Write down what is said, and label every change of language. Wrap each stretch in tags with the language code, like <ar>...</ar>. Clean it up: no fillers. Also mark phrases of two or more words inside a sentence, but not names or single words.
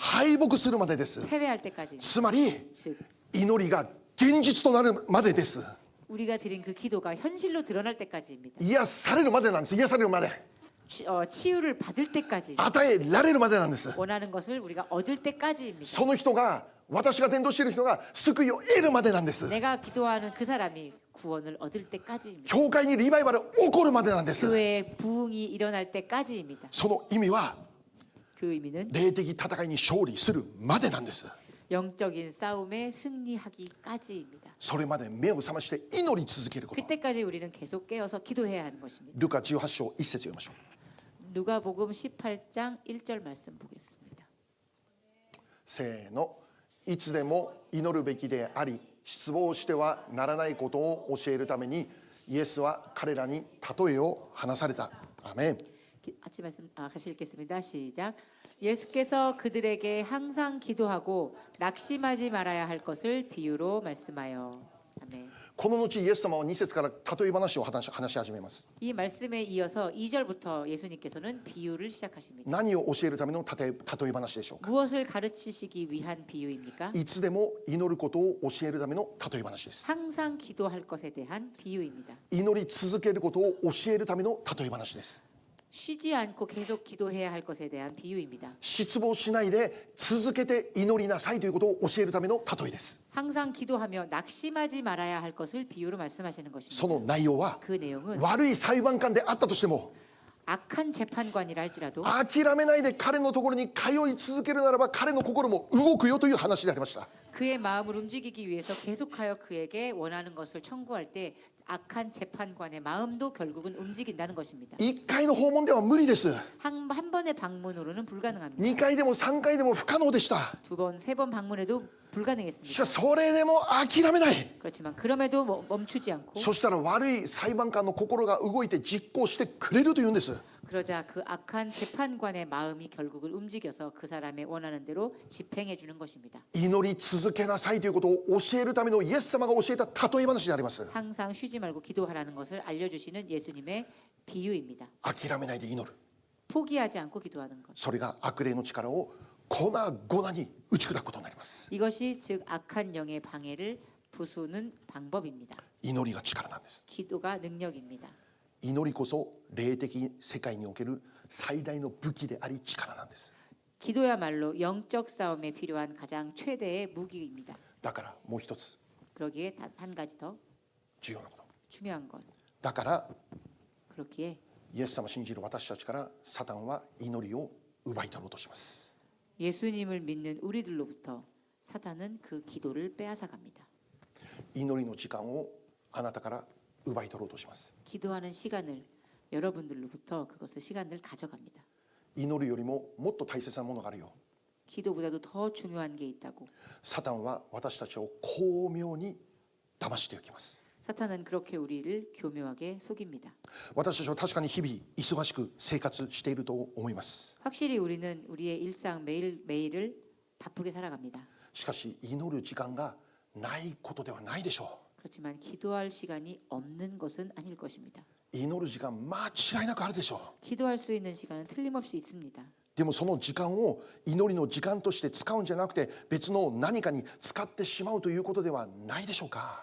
<ja>敗北するまでです。</ja> <ko>패배할 때까지.</ko> <ja>つまり</ja> <ko>즉</ko> <ja>祈りが現実となるまでです。</ja> <ko>우리가 드린 그 기도가 현실로 드러날 때까지입니다.</ko> <ja>癒されるまでなんです。癒されるまで</ja> <ko>치유를 받을 때까지.</ko> <ja>与えられるまでなんです。</ja> <ko>원하는 것을 우리가 얻을 때까지입니다.</ko> <ja>その人が私が伝道している人が救いを得るまでなんです。</ja> <ko>내가 기도하는 그 사람이 구원을 얻을 때까지입니다.</ko> <ja>教会にリバイバル起こるまでなんです。</ja> <ko>교회에 부흥이 일어날 때까지입니다.</ko> <ja>その意味は</ja> <ko>그 의미는</ko> <ja>霊的戦いに勝利するまでなんです。</ja> <ko>영적인 싸움에 승리하기까지입니다.</ko> <ja>それまで目を覚まして祈り続けること。</ja> <ko>그때까지 우리는 계속 깨어서 기도해야 하는 것입니다.</ko> <ja>ルカ18章1節読みましょう。</ja> <ko>누가복음 18장 1절 말씀 보겠습니다.</ko> <ja>せーの。いつでも祈るべきであり、失望してはならないことを教えるためにイエスは彼らに例えを話された。アーメン。</ja> <ko>같이 같이 읽겠습니다. 시작. 예수께서 그들에게 항상 기도하고 낙심하지 말아야 할 것을 비유로 말씀하여. 아멘.</ko> <ja>この後イエス様は2節から例え話を話し始めます。</ja> <ko>이 말씀에 이어서 2절부터 예수님께서는 비유를 시작하십니다.</ko> <ja>何を教えるための例え話でしょうか。</ja> <ko>무엇을 가르치시기 위한 비유입니까?</ko> <ja>いつでも祈ることを教えるための例え話です。</ja> <ko>항상 기도할 것에 대한 비유입니다.</ko> <ja>祈り続けることを教えるための例え話です。</ja> <ko>쉬지 않고 계속 기도해야 할 것에 대한 비유입니다.</ko> <ja>失望しないで続けて祈りなさいということを教えるための例えです。</ja> <ko>항상 기도하며 낙심하지 말아야 할 것을 비유로 말씀하시는</ko> <ja>そ</ja> <ko>것입니다.</ko> <ja>の内容は</ja> <ko>그 내용은</ko> <ja>悪い裁判官であったとしても</ja> <ko>악한 재판관이라 할지라도</ko> <ja>諦めないで彼のところに通い続けるならば彼の心も動くよという話でありました。</ja> <ko>그의 마음을 움직이기 위해서 계속하여 그에게 원하는 것을 청구할 때 악한 재판관의 마음도 결국은 움직인다는 것입니다.</ko> <ja>1 回の訪問では無理です。</ja> <ko>한 번의 방문으로는 불가능합니다.</ko> <ja>2 回でも3回でも不可能でした。</ja> <ko>두 번, 세 번 방문해도</ko> <ja>し</ja> <ko>불가능했습니다.</ko> <ja>かしそれでも諦めない。</ja> <ko>그렇지만 그럼에도 멈추지 않고</ko> <ja>そしたら悪い裁判官の心が動いて実行してくれるというんです。</ja> <ko>그러자 그 악한 재판관의 마음이 결국은 움직여서 그 사람의 원하는 대로 집행해 주는 것입니다.</ko> <ja>祈り続けなさいということを教えるためのイエス様が教えた例え話であります。</ja> <ko>항상 쉬지 말고 기도하라는 것을 알려주시는 예수님의 비유입니다.</ko> <ja>諦めないで祈る。</ja> <ko>포기하지 않고 기도하는 것.</ko> <ja>それが悪霊の力を粉々に打ち砕くことになります。</ja> <ko>이것이 즉 악한 영의 방해를 부수는 방법입니다.</ko> <ja>祈りが力なんです。</ja> <ko>기도가 능력입니다.</ko> <ja>祈りこそ霊的世界における最大の武器であり力なんです。</ja> <ko>기도야말로 영적 싸움에 필요한 가장 최대의 무기입니다.</ko> <ja>だからもう一つ</ja> <ko>그러기에 단 한 가지 더</ko> <ja>重要なこと。</ja> <ko>중요한 것.</ko> <ja>だから</ja> <ko>그렇기에</ko> <ja>イエス様を信じる私たちからサタンは祈りを奪い取ろうとします。</ja> <ko>예수님을 믿는 우리들로부터 사탄은 그 기도를 빼앗아갑니다.</ko> <ja>祈りの時間をあなたから奪い取ろうとします。</ja> <ko>기도하는 시간을 여러분들로부터 그것을 시간을 가져갑니다.</ko> <ja>祈るよりももっと大切なものがあるよ。</ja> <ko>기도보다도 더 중요한 게 있다고.</ko> <ja>サタンは私たちを巧妙に騙していきます。</ja> <ko>사탄은 그렇게 우리를 교묘하게 속입니다.</ko> <ja>私たちは確かに日々忙しく生活していると思います。</ja> <ko>확실히 우리는 우리의 일상 매일매일을 바쁘게 살아갑니다.</ko> <ja>しかし祈る時間がないことではないでしょ</ja> <ko>그렇지만 기도할 시간이 없는 것은 아닐 것입니다.</ko> <ja>う。祈る時間間違いなくあるでしょ</ja> <ko>기도할 수 있는 시간은 틀림없이 있습니다.</ko> <ja>う。でもその時間を祈りの時間として使うんじゃなくて別の何かに使ってしまうということではないでしょうか。</ja>